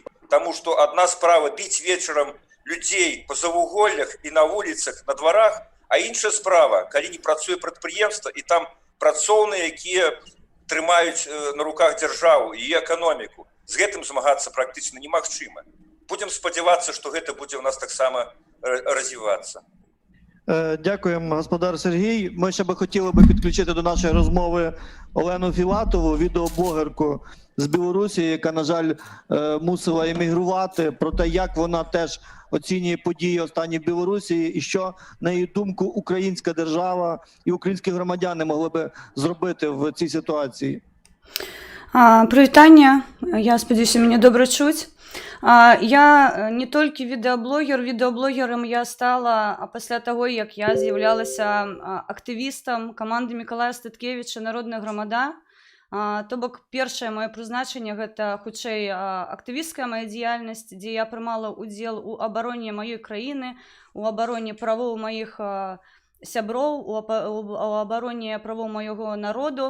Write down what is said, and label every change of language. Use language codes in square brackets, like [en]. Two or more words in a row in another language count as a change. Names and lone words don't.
[be] Таму што адна справа біць вечарам людзей па завуголлях і на вуліцах, на дварах, а іншая справа, калі не працуе прадпрыемства і там працоўныя, якія трымаюць на руках дзяржаву і эканоміку. З гэтым змагацца практычна немагчыма. Будем спадзявацца, што гэта будзе ў нас таксама развівацца. [uk] Дякуємо, господар Сергій. Ми ще би хотіли підключити до нашої розмови Олену Філатову, відеоблогерку з Білорусі, яка, на жаль, мусила емігрувати, про те, як вона теж оцінює події останні в Білорусі і що, на її думку, українська держава і українські громадяни могли би зробити в цій ситуації. [be] Прывітанне, я спадзяюся, мяне добра чуць. Я не толькі відэаблогер, відэаблогерам я стала пасля таго, як я з'яўлялася актывістам каманды Мікалая Статкевіча «Народная грамада». То бок першае маё прызначэнне гэта хутчэй актывісцкая мая дзейнасць, дзе я прымала ўдзел у абароне маёй краіны, у абароне правоў маіх сяброў, у абароне правоў майго народу.